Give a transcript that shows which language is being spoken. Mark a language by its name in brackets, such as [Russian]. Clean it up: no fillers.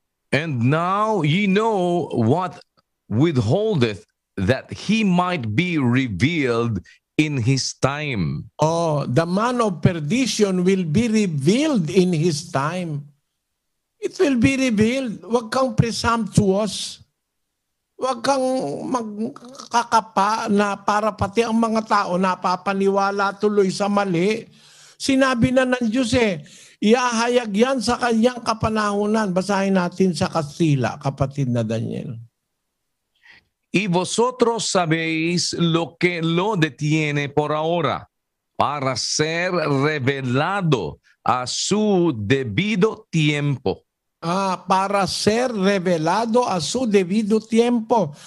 [English] And now ye know what withholdeth, that he might be revealed in his time. The man of perdition will be revealed in his time. It will be revealed. [Filipino] Huwag kang [English] presumptuous. [Filipino] Huwag kang magkakapa na para pati ang mga tao napapaniwala tuloy sa mali. Sinabi na ng Diyos iahayag yan sa kanyang kapanahunan. Basahin natin sa Kastila, kapatid na Daniel. [Spanish] Y vosotros sabéis lo que lo detiene por ahora, para ser revelado a su debido tiempo. Para ser revelado a su debido tiempo.